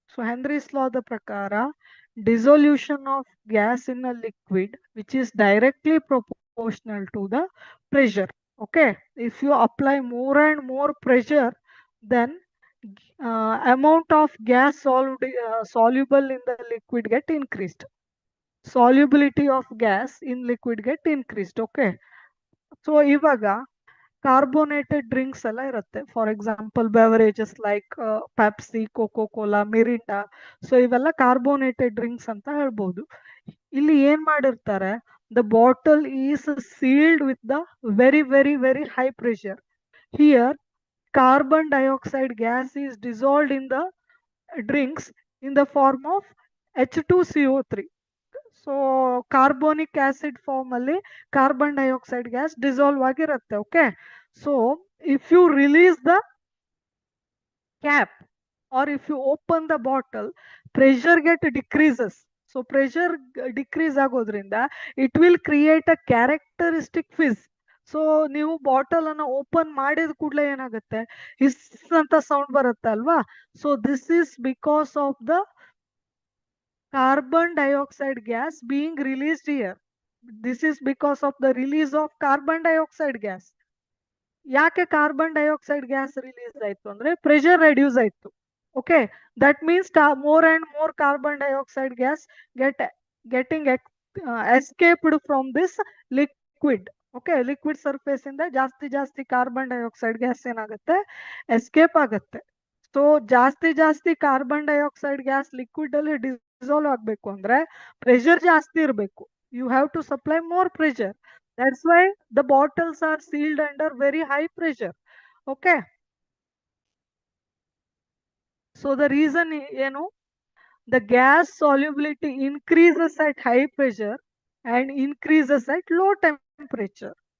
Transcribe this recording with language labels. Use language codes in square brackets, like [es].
[en] So Henry's law the prakara, dissolution of gas in a liquid which is directly proportional to the pressure. Okay, if you apply more and more pressure, then amount of gas soluble in the liquid get increased. Solubility of gas in liquid get increased. [kn] Okay, so ಇವಾಗ carbonated drinks ಎಲ್ಲ ಇರುತ್ತೆ. [en] For example beverages like Pepsi, Coca Cola, Mirinda. [kn] So ಇವೆಲ್ಲ carbonated drinks ಅಂತ ಹೇಳ್ಬೋದು. ಇಲ್ಲಿ ಏನ್ ಮಾಡಿರ್ತಾರೆ, [en] The bottle is sealed with the very very very high pressure. Here carbon dioxide gas is dissolved in the drinks in the form of H2CO3. [kn] So carbonic acid form ಅಲ್ಲಿ carbon dioxide gas dissolve ಆಗಿರುತ್ತೆ. [en] Okay, so if you release the cap or if you open the bottle, pressure get decreases. [kn] So pressure decrease ಆಗೋದ್ರಿಂದ [en] It will create a characteristic fizz. [kn] So ನೀವು bottle ಅನ್ನ open ಮಾಡಿದ ಕೂಡಲೇ ಏನಾಗುತ್ತೆ, his ಅಂತ sound ಬರುತ್ತೆ ಅಲ್ವಾ. [en] So this is because of the carbon dioxide gas being released here. This is because of the release of carbon dioxide gas. [kn] ಯಾಕೆ carbon dioxide gas release ಆಯ್ತು ಅಂದ್ರೆ ಪ್ರೆಷರ್ ರೆಡ್ಯೂಸ್ ಆಯ್ತು. [en] Okay, that means more and more carbon dioxide gas getting escaped from this liquid. [kn] Okay, liquid surface ಇಂದ ಜಾಸ್ತಿ ಜಾಸ್ತಿ carbon dioxide gas ಏನಾಗುತ್ತೆ, escape ಆಗುತ್ತೆ. So ಜಾಸ್ತಿ ಕಾರ್ಬನ್ ಡೈಆಕ್ಸೈಡ್ ಗ್ಯಾಸ್ ಲಿಕ್ವಿಡ್ ಅಲ್ಲಿ ಡಿಸಾಲ್ವ್ ಆಗ್ಬೇಕು ಅಂದ್ರೆ ಪ್ರೆಷರ್ ಜಾಸ್ತಿ ಇರಬೇಕು. [en] You have to supply more pressure. That's why the bottles are sealed under very high pressure. Okay. So the reason, the gas solubility increases at high pressure and increases at low temperature.